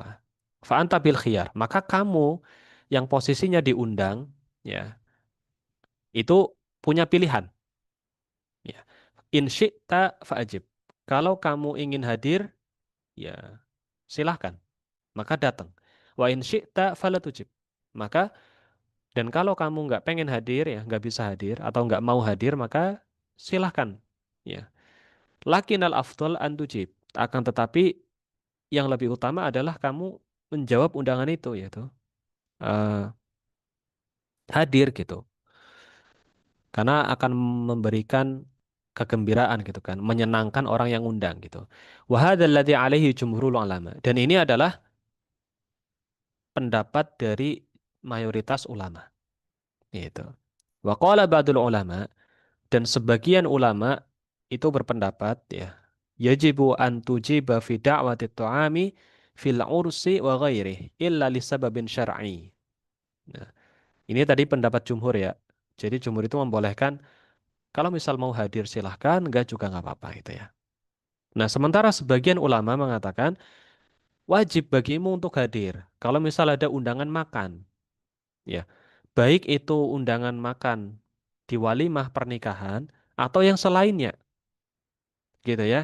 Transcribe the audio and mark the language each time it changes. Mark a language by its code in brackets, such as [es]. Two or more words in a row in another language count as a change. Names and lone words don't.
[ar] فأنت بالخيار. [id] Maka kamu yang posisinya diundang, ya, itu punya pilihan. [ar] Ya. إن شئت فأجب. [id] Kalau kamu ingin hadir, ya silahkan. Maka datang. [ar] وإن شئت فلا تجب. [id] Maka, dan kalau kamu nggak pengen hadir, ya nggak bisa hadir, atau nggak mau hadir, maka silahkan. [ar] Ya. لكن الأفضل أن تجيب. [id] Akan tetapi, yang lebih utama adalah kamu menjawab undangan itu, yaitu eh, hadir gitu. Karena akan memberikan kegembiraan gitu kan, menyenangkan orang yang undang gitu. [ar] وهذا الذي عليه جمهور العلماء. [id] Dan ini adalah pendapat dari mayoritas ulama gitu. [ar] وقال بعض العلماء, [id] dan sebagian ulama itu berpendapat ya, [ar] يجب أن تجيب في دعوة الطعام في العرس وغيره إلا لسبب شرعي. [id] Nah, ini tadi pendapat jumhur ya. Jadi jumhur itu membolehkan kalau misal mau hadir silahkan, enggak juga nggak apa-apa gitu ya. Nah, sementara sebagian ulama mengatakan wajib bagimu untuk hadir. Kalau misal ada undangan makan, ya, baik itu undangan makan di walimah pernikahan atau yang selainnya, gitu ya.